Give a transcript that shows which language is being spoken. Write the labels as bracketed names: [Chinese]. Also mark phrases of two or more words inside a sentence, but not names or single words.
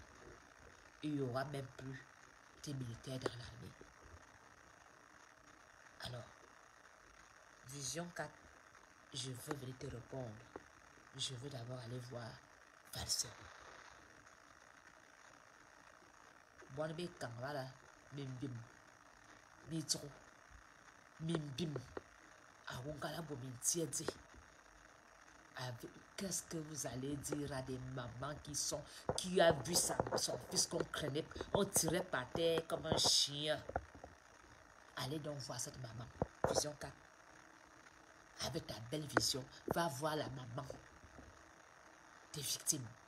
[French] Il n'y aura même plus de militaires dans l'armée. Alors, Vision 4, je veux venir te répondre. Je veux d'abord aller voir Valser. Bon, mais quand voilà, mimbim, mitro, mimbim, awongala bomintiedi. Qu'est-ce que vous allez dire à des mamans qui a vu son fils qu'on craignait, on tirait par terre comme un chien. Allez donc voir cette maman. Vision 4. Avec ta belle vision, va voir la maman des victimes.